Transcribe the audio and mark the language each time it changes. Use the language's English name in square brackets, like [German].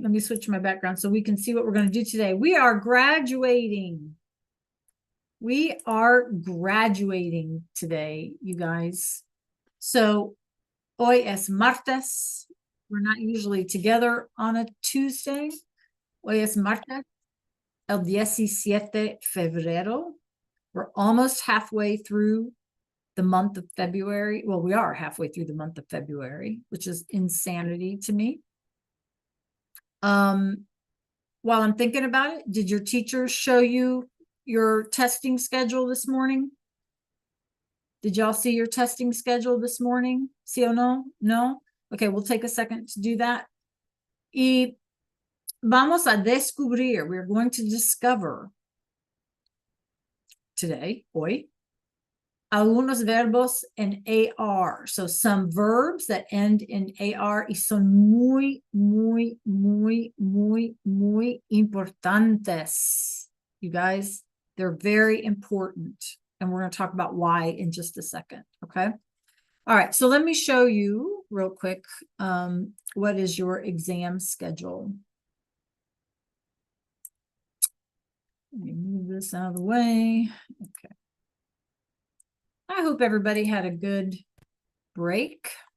[English] Let me switch my background so we can see what we're going to do today. We are graduating. We are graduating today, you guys. So [Spanish] hoy es martes. [English] We're not usually together on a Tuesday. [Spanish] Hoy es martes, el 17 febrero. [English] We're almost halfway through the month of February. Well, we are halfway through the month of February, which is insanity to me. While I'm thinking about it, did your teacher show you your testing schedule this morning? Did y'all see your testing schedule this morning? [Spanish] Sí o no? No? [English] Okay, we'll take a second to do that. [Spanish] Y vamos a descubrir, [English] we're going to discover today, [Spanish] hoy, algunos verbos en AR. [English] So some verbs that end in AR [Spanish] y son muy, muy, muy, muy, muy importantes. [English] You guys, they're very important. And we're going to talk about why in just a second. Okay. All right. So let me show you real quick what is your exam schedule. Let me move this out of the way. Okay. I hope everybody had a good break.